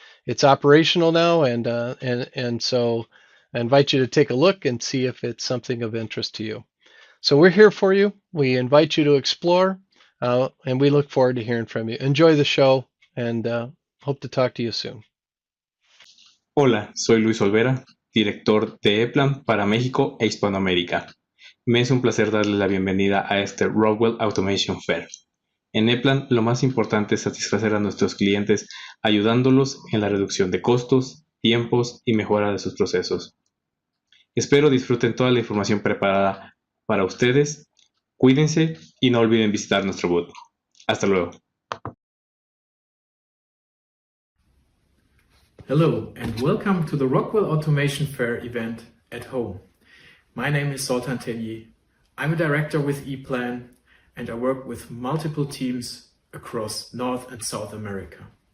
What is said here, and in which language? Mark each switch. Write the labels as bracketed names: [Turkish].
[English] It's operational now, and so I invite you to take a look and see if it's something of interest to you. So we're here for you. We invite you to explore, and we look forward to hearing from you. Enjoy the show, and hope to talk to you soon. [Spanish] Hola, soy Luis Olvera, director de ePlan para México e Hispanoamérica. Me es un placer darles la bienvenida a este Rockwell Automation Fair. En ePlan, lo más importante es satisfacer a nuestros clientes ayudándolos en la reducción de costos, tiempos y mejora de sus procesos. Espero disfruten toda la información preparada para ustedes. Cuídense y no olviden visitar nuestro booth. Hasta luego. [English] Hello and welcome to the Rockwell Automation Fair event at home. My name is Zoltan Tellier. I'm a director with ePlan and I work with multiple teams across North and South America.